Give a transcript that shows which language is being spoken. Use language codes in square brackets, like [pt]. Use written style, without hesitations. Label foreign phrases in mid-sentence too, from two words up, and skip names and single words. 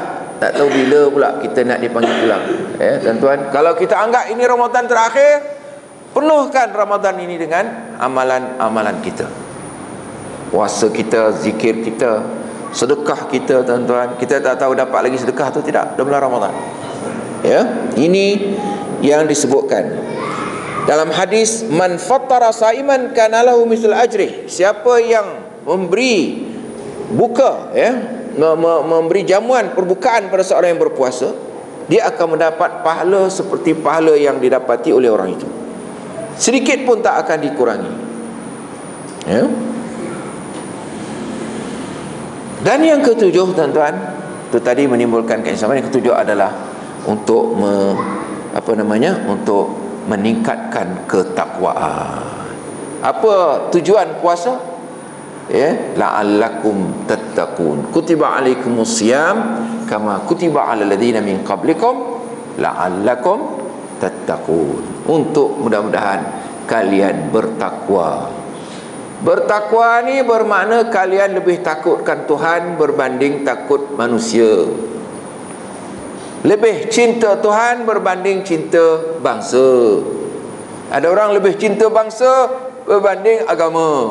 [ms] Tak tahu bila pula kita nak dipanggil pulang. Ya, tuan-tuan, kalau kita anggap ini Ramadan terakhir, penuhkan Ramadan ini dengan amalan-amalan kita. Puasa kita, zikir kita, sedekah kita, tuan-tuan. Kita tak tahu dapat lagi sedekah atau tidak dalam bulan Ramadan. Ya, ini yang disebutkan dalam hadis, [ar] من فطّر صائما كان له مثل أجر. [ms] Siapa yang memberi buka, ya, memberi jamuan perbukaan pada seorang yang berpuasa, dia akan mendapat pahala seperti pahala yang didapati oleh orang itu. Sedikit pun tak akan dikurangi. Ya. Dan yang ketujuh, tuan-tuan, itu tadi menimbulkan keislaman. Yang ketujuh adalah untuk untuk meningkatkan ketakwaan. Apa tujuan puasa? [ar] Ya, لعلكم تتقون. كتب عليكم الصيام كما كتب على الذين من قبلكم لعلكم تتقون. [ms] Untuk mudah-mudahan kalian bertakwa. Bertakwa ni bermakna kalian lebih takutkan Tuhan berbanding takut manusia. Lebih cinta Tuhan berbanding cinta bangsa. Ada orang lebih cinta bangsa berbanding agama.